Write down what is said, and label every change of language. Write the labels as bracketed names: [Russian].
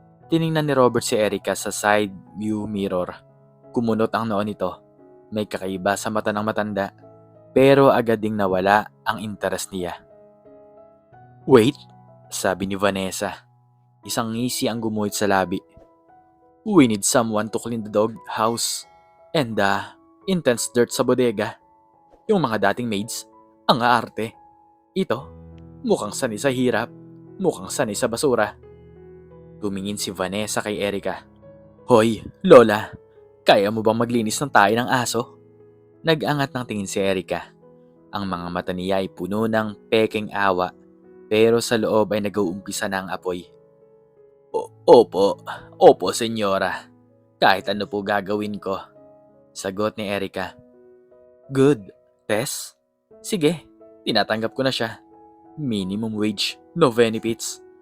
[Filipino] Tiningnan ni Robert si Erica sa side view mirror. Kumunot ang noo nito. May kakaiba sa mata ng matanda. Pero agad ding nawala ang interes niya. [English] Wait, [Filipino] sabi ni Vanessa. Isang ngisi ang gumuhit sa labi. [English] We need someone to clean the dog house. And intense dirt [Filipino] sa bodega. Yung mga dating maids, ang aarte. Ito, mukhang sanay sa hirap. Mukhang sanay sa basura. Tumingin si Vanessa kay Erica. Hoy, Lola, kaya mo bang maglinis ng tayo ng aso? Nag-angat ng tingin si Erica. Ang mga mata niya ay puno ng pekeng awa, pero sa loob ay nag-uumpisa na ang apoy. Opo, opo senyora. Kahit ano po gagawin ko. Sagot ni Erica. [English] Good, Tess. [Filipino] Sige, tinatanggap ko na siya. [English] Minimum wage, no benefits.